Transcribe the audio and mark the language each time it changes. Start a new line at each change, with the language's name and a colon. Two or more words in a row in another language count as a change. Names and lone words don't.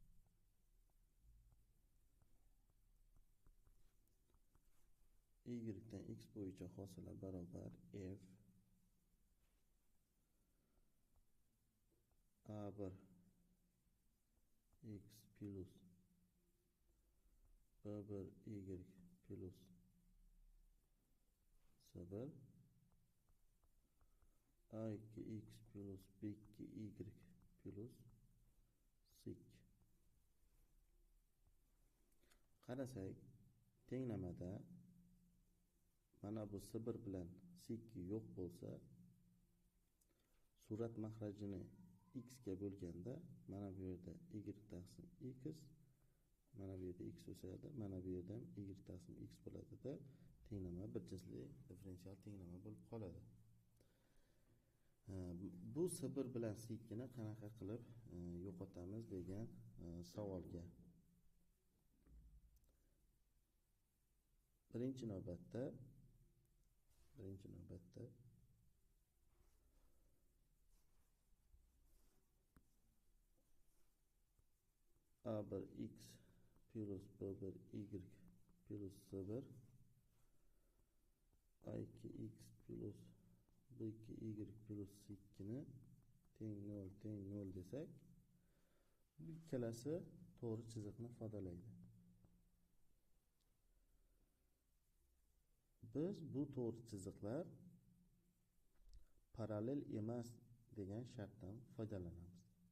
Uzbek: Y dan x bo'yicha hosila barobar f a1 x plus b1 y plus c1 a2x plus b2y plus sek. Qarasak, tenglamada mana bu c1 bilan sek yo'q bo'lsa, surat mahrajini x ga bo'lganda mana bu yerda y taqsim x, mana bu yerda x o'sadi, mana bu yerda ham y taqsim x bo'ladida, tenglama bir jinsli differensial tenglama bo'lib qoladi. Bu c1 bilan sekni qanaqa qilib yo'qotamiz degan savolga birinchi navbatda a1x plus b1y plus c1 a2x plus b2y plus sekni teng 0 desak, bu ikkalasi to'g'ri chiziqni ifodalaydi. Biz bu to'g'ri chiziqlar parallel emas degan shartdan foydalanamiz.